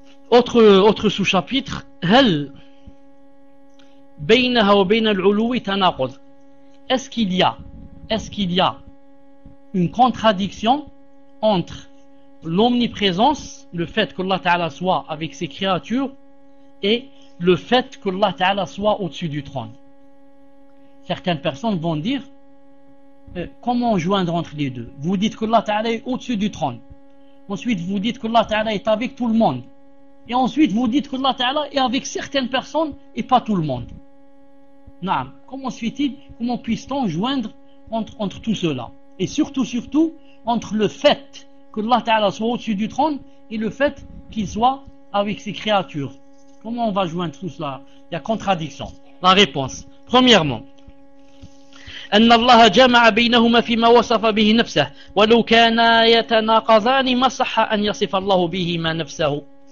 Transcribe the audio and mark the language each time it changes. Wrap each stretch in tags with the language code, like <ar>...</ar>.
<fr>Autre sous-chapitre,</fr> <ar>هل بينها وبين العلو تناقض.</ar> <fr>Est-ce qu'il y a une contradiction entre l'omniprésence, le fait qu'Allah Ta'ala soit avec ses créatures, et le fait qu'Allah Ta'ala soit au-dessus du trône? Certaines personnes vont dire, comment joindre entre les deux? Vous dites qu'Allah Ta'ala est au-dessus du trône. Ensuite, vous dites qu'Allah Ta'ala est avec tout le monde. Et ensuite, vous dites qu'Allah Ta'ala est avec certaines personnes et pas tout le monde. Naam. Comment suit-il? Comment puisse-t-on joindre entre tout cela? Et surtout, entre le fait qu'Allah Ta'ala soit au-dessus du trône et le fait qu'il soit avec ses créatures. Comment on va joindre tout cela? Il y a contradiction. La réponse.</fr> <ar>Premièrement, أن الله جمع بينهما فيما وصف به نفسه ولو كانا يتناقضان ما صح أن يصف الله بهما نفسه.</ar>